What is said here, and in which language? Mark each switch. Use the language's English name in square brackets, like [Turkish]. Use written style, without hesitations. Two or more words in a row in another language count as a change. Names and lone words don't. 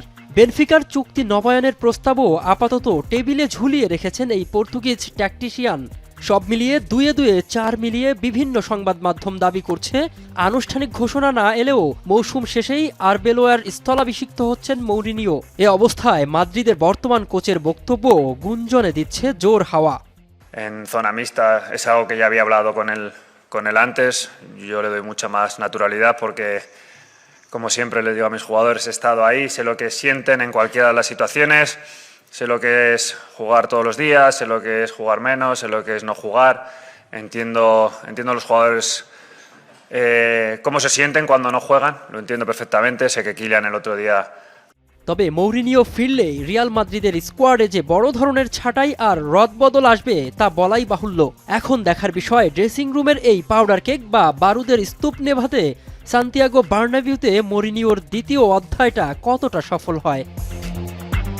[Bangla] বেনফিকার চুক্তি নবায়নের প্রস্তাবও আপাতত টেবিলে ঝুলিয়ে রেখেছেন এই পর্তুগিজ ট্যাকটিশিয়ান। সব মিলিয়ে 2-4 মিলিয়ে বিভিন্ন সংবাদ মাধ্যম দাবি করছে, আনুষ্ঠানিক ঘোষণা না এলেও মৌসুম শেষেই আরবেলোয়ার স্থলাভিষিক্ত হচ্ছেন মৌরিনিও। এ অবস্থায় মাদ্রিদের বর্তমান কোচের বক্তব্য গুঞ্জনে দিচ্ছে জোর হাওয়া। [Spanish] En zona mixta es algo que ya había hablado con él antes. Yo le doy mucha más naturalidad porque, como siempre le digo a mis jugadores, he estado ahí, sé lo que sienten en cualquiera de las situaciones, sé lo que es jugar todos los días, sé lo que es jugar menos, sé lo que es no jugar. Entiendo a los jugadores cómo se sienten cuando no juegan, lo entiendo perfectamente. Sé que Kylian el otro día... [Bangla] তবে মৌরিনিও ফিরলেই রিয়াল মাদ্রিদের স্কোয়াডে যে বড় ধরনের ছাঁটাই আর রদবদল আসবে তা বলাই বাহুল্য। এখন দেখার বিষয়, [English] dressing room-er [Bangla] এই [English] powder keg [Bangla] বা বারুদের স্তূপ নেভাতে সান্তিয়াগো বার্নাবিউতে মৌরিনিওর দ্বিতীয় অধ্যায়টা কতটা সফল হয়।